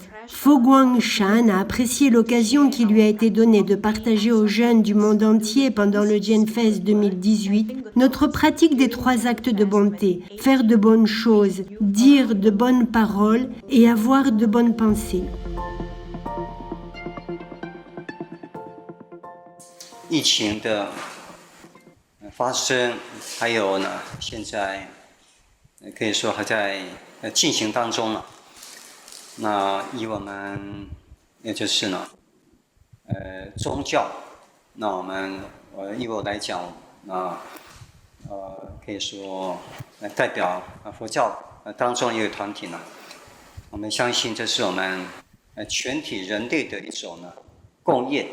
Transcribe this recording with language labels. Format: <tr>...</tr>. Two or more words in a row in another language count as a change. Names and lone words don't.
<fr>Fo Guangshan a apprécié l'occasion qui lui a été donnée de partager aux jeunes du monde entier pendant le Genfest 2018 notre pratique des 3 actes de bonté, faire de bonnes choses, dire de bonnes paroles et avoir de bonnes pensées.</fr> <zh>疫情的发生，还有呢，现在可以说还在进行当中了。那以我们也就是呢，宗教，那我们以我来讲，那可以说代表佛教当中一个团体呢，我们相信这是我们全体人类的一种呢共业。</zh>